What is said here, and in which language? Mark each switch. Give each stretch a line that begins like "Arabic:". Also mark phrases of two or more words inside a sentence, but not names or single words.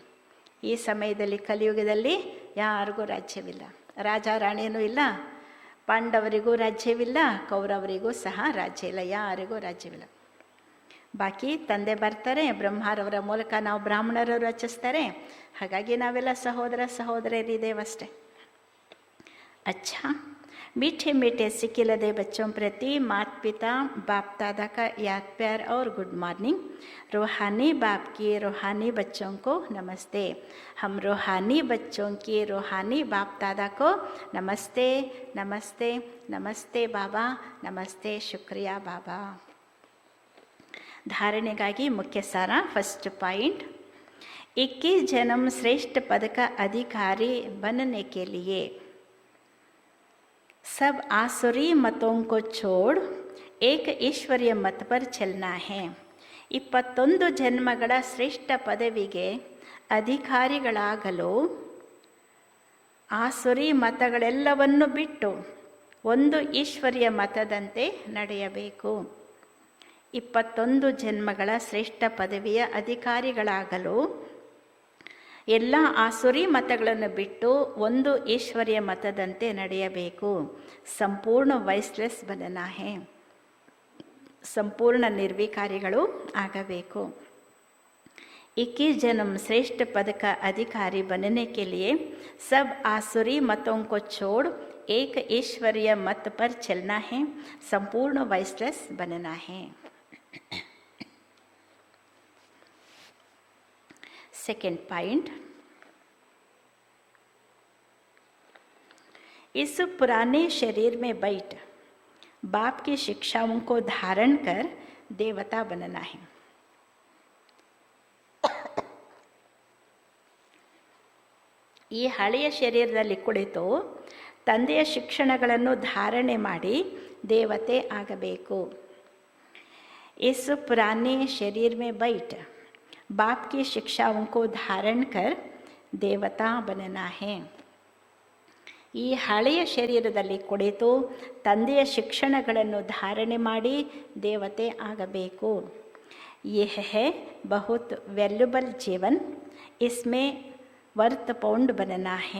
Kannada: ಈ ಸಮಯದಲ್ಲಿ ಕಲಿಯುಗದಲ್ಲಿ ಯಾರಿಗೂ ರಾಜ್ಯವಿಲ್ಲ, ರಾಜ ರಾಣಿಯೂ ಇಲ್ಲ, ಪಾಂಡವರಿಗೂ ರಾಜ್ಯವಿಲ್ಲ, ಕೌರವರಿಗೂ ಸಹ ರಾಜ್ಯ ಇಲ್ಲ, ಯಾರಿಗೂ ರಾಜ್ಯವಿಲ್ಲ. ಬಾಕಿ ತಂದೆ ಬರ್ತಾರೆ, ಬ್ರಹ್ಮರವರ ಮೂಲಕ ನಾವು ಬ್ರಾಹ್ಮಣರು ರಚಿಸ್ತಾರೆ. ಹಾಗಾಗಿ ನಾವೆಲ್ಲ ಸಹೋದರ ಸಹೋದರಿಯರಿದ್ದೇವಷ್ಟೇ.
Hindi: अच्छा, मीठे मीठे सिकिलदे बच्चों प्रति माता पिता बाप दादा का याद प्यार और
English: good morning.
Hindi: रूहानी बाप की रूहानी बच्चों को नमस्ते. हम रूहानी बच्चों की रूहानी बाप दादा को नमस्ते नमस्ते नमस्ते बाबा, नमस्ते, शुक्रिया बाबा.
Kannada: धारणೆಗಾಗಿ ಮುಖ್ಯ ಸಾರ.
English: first point,
Hindi: 21 जन्म श्रेष्ठ पद का अधिकारी बनने के लिए सब आसुरी मतों को छोड़ एक ईश्वरीय मत पर चलना है.
Kannada: 21 ಜನ್ಮಗಳ ಶ್ರೇಷ್ಠ ಪದವಿಗೆ ಅಧಿಕಾರಿಗಳಾಗಲು ಆಸುರಿ ಮತಗಳೆಲ್ಲವನ್ನು ಬಿಟ್ಟು ಒಂದು ಈಶ್ವರಿಯ ಮತದಂತೆ ನಡೆಯಬೇಕು. 21 ಜನ್ಮಗಳ ಶ್ರೇಷ್ಠ ಪದವಿಯ ಅಧಿಕಾರಿಗಳಾಗಲು ಎಲ್ಲ ಆಸುರಿ ಮತಗಳನ್ನು ಬಿಟ್ಟು ಒಂದು ಈಶ್ವರಿಯ ಮತದಂತೆ ನಡೆಯಬೇಕು.
Hindi: संपूर्ण वाइसलेस बनना है.
Kannada: ಸಂಪೂರ್ಣ ನಿರ್ವಿಕಾರಿಗಳು ಆಗಬೇಕು.
Hindi: 21 जन्म श्रेष्ठ पद का अधिकारी बनने के लिए सब आसुरी मतों को छोड़ एक ईश्वरीय मत पर चलना है. संपूर्ण वैसलेस बनना है.
English: second point,
Hindi: इस पुराने शरीर में बैठ बाप की शिक्षाओं को धारण कर देवता बनना है.
Kannada: ಈ ಹಳೆಯ ಶರೀರದಲ್ಲಿ ಕುಳಿತು ತಂದೆಯ ಶಿಕ್ಷಣಗಳನ್ನು ಧಾರಣೆ ಮಾಡಿ ದೇವತೆ ಆಗಬೇಕು.
Hindi: इस पुराने शरीर में बैठ बाप की शिक्षाओं को धारण कर देवता बनना है.
Kannada: ಈ ಹಳೆಯ ಶರೀರದಲ್ಲಿ ಕುಳಿತು ತಂದೆಯ ಶಿಕ್ಷಣಗಳನ್ನು ಧಾರಣೆ ಮಾಡಿ ದೇವತೆ ಆಗಬೇಕು.
Hindi: यह है बहुत वैल्यूबल जीवन, इसमें
English: worth pound
Hindi: बनना है.